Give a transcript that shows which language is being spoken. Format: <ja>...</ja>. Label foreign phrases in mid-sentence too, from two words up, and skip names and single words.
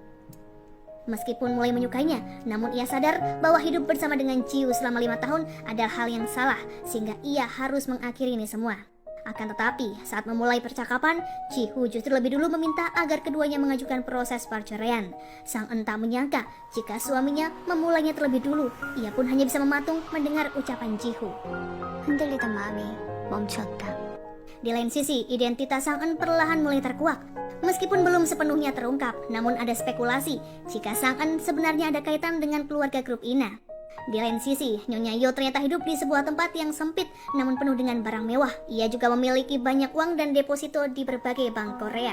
<id>Meskipun mulai menyukainya, namun ia sadar bahwa hidup bersama dengan Ji-Hoo selama 5 tahun adalah hal yang salah, sehingga ia harus mengakhiri ini semua. Akan tetapi, saat memulai percakapan, Ji-Hoo justru lebih dulu meminta agar keduanya mengajukan proses perceraian. Sang-eun tak menyangka jika suaminya memulainya terlebih dulu. Ia pun hanya bisa mematung mendengar ucapan Ji-Hoo.</id> <ko>흔들리던 마음이 멈췄다.</ko> <id>Di lain sisi, identitas Sang-eun perlahan mulai terkuak. Meskipun belum sepenuhnya terungkap, namun ada spekulasi jika Sang-eun sebenarnya ada kaitan dengan keluarga grup Ina. Di lain sisi, Nyonya Yo ternyata hidup di sebuah tempat yang sempit namun penuh dengan barang mewah. Ia juga memiliki banyak uang dan deposito di berbagai bank Korea.</id>